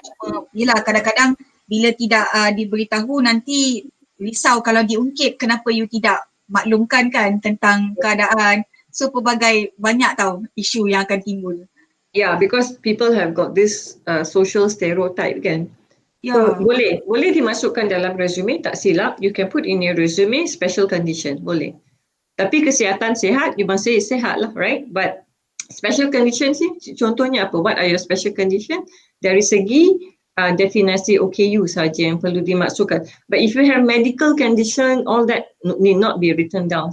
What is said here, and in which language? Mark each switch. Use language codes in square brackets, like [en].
[ms] Cuma yelah, kadang-kadang bila tidak diberitahu, nanti risau kalau diungkit kenapa you tidak maklumkan kan tentang keadaan. So pelbagai banyak tau isu yang akan timbul. [en] Yeah, because people have got this social stereotype kan. [ms] Yeah. So boleh dimasukkan dalam resume, tak silap. [en] You can put in your resume special condition, [ms] boleh. Tapi kesihatan sihat, [en] you must say [ms] sihat lah, [en] right? But special condition sih, [ms] contohnya apa? [en] What are your special condition? [ms] Dari segi definisi OKU saja yang perlu dimasukkan. [en] But if you have medical condition, all that need not be written down.